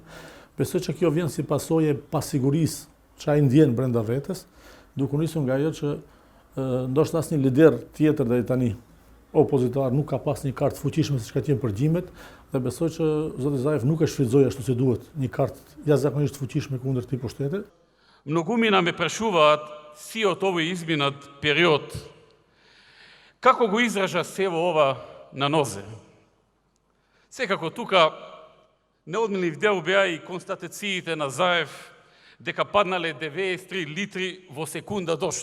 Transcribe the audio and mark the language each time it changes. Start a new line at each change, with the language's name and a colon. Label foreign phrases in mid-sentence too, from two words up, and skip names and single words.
Albanian: Besoj që kjo vjen si pasojë e pasigurisë që ai ndjen brenda vetes, duke nisur nga ajo që ndoshta asnjë lider tjetër deri tani opozitar nuk ka pas një kartë fuqishme siç ka qenë përgjimet, dhe besoj që Zoti Zaev nuk e shfrytëzoi ashtu si duhet një kartë jashtëzakonisht fuqishme kundër këtij pushteti.
Macedonian: Многумина ме прашуваат сиот овој изминат период како го изража сево ова на нозе. Секако тука неодмилив дел беа и констатациите на Заев дека паднале 93 литри во секунда дожд.